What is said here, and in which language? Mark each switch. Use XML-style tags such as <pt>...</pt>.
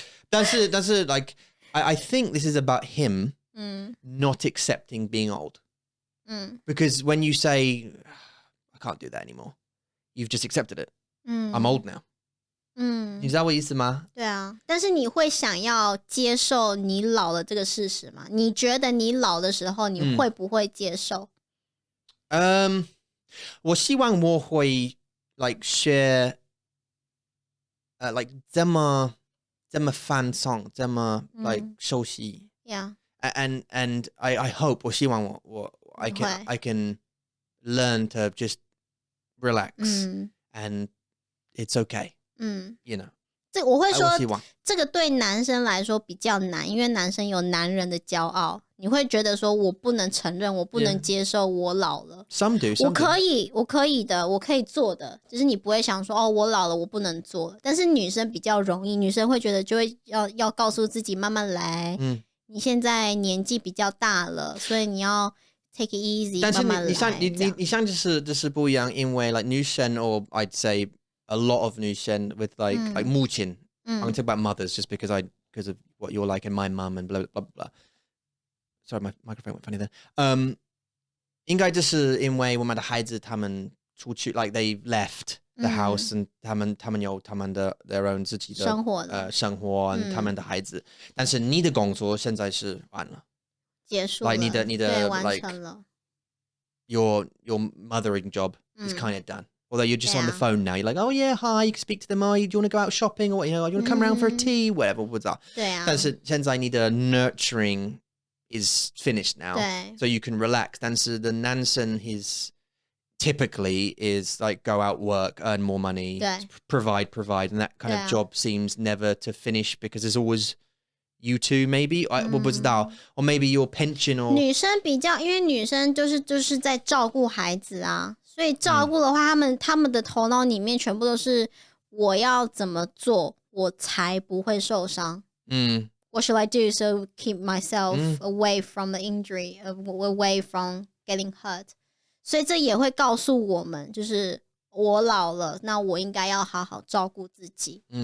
<zh>但是</zh> <en>like I think this is about him not accepting being old. Because when you say I can't do that anymore, you've just accepted it. I'm old now.</en> <zh>你知道我意思吗？对啊，但是你会想要接受你老了这个事实吗？你觉得你老的时候，你会不会接受？我希望我会 like share like 这么放松，这么 like 休息。</zh> <en>Yeah. And I hope</en> <zh>我希望我</zh> <en>I can learn to just relax and it's okay. You know.</en> <zh>这我会说，这个对男生来说比较难，因为男生有男人的骄傲。你会觉得说我不能承认，我不能接受我老了。</zh> <en>Some do.</en> <zh>我可以的，我可以做的，就是你不会想说哦，我老了，我不能做。但是女生比较容易，女生会觉得就会要告诉自己慢慢来。你现在年纪比较大了，所以你要</zh> <en>take it easy，</en> <zh>慢慢来。但是你像就是不一样，因为 like 女生</zh> <en>or I'd say a lot of</en> <zh>女生 with like 母亲。</zh> <en>I'm going to talk about mothers just because of what you're like and my mum and blah blah blah blah. Sorry, my microphone went funny then.</en> <zh>应该就是因为我们的孩子他们出去</zh> <en>like they left the house and</en> <zh>他们有他们的</zh> <en>their own</en> <zh>自己的生活他们的孩子，但是你的工作现在是完了，结束了， like 你的完 like 成了。</zh> <en>your mothering job is kind of done. Although you're just on the phone now, you're like, oh yeah, hi, you can speak to them. Oh, do you want to go out shopping or you want to come around for a tea, whatever was that.</en> <zh>对啊，但是现在你的</zh> <en>nurturing is finished now,</en> <zh>对</zh> <en>so you can relax.</en> <zh>但是</zh> <en>the 男生 his typically is like go out work, earn more money,</en> <zh>对</zh> <en>provide, and that kind of job seems never to finish because there's always you two maybe</en> <zh>我不知道</zh> <en>or maybe your pension or</en> <zh>女生比较，因为女生就是在照顾孩子啊，所以照顾的话，他们的头脑里面全部都是我要怎么做，我才不会受伤。</zh> <en>What should I do so keep myself away from the injury, away from getting hurt?</en> <zh>所以这也会告诉我们，就是我老了，那我应该要好好照顾自己。</zh>